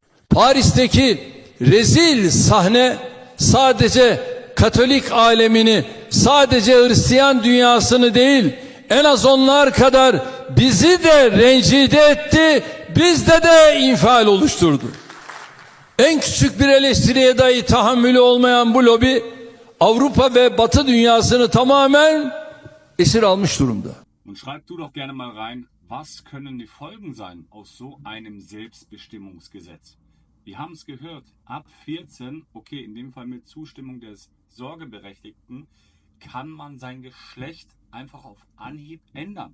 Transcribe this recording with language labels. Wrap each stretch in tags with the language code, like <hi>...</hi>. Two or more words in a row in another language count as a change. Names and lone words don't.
<tr>Paris'teki rezil sahne sadece Katolik alemini, sadece Hristiyan dünyasını değil, en az onlar kadar bizi de rencide etti, bizde de infial oluşturdu. En küçük bir eleştiriye dahi tahammülü olmayan bu lobi, Avrupa ve Batı dünyasını tamamen esir almış durumda.</tr> <de>Und schreib du doch gerne mal rein, was können die Folgen sein aus so einem Selbstbestimmungsgesetz? Wir haben es gehört, ab 14, okay, in dem Fall mit Zustimmung des Sorgeberechtigten, kann man sein Geschlecht einfach auf Anhieb ändern.</de>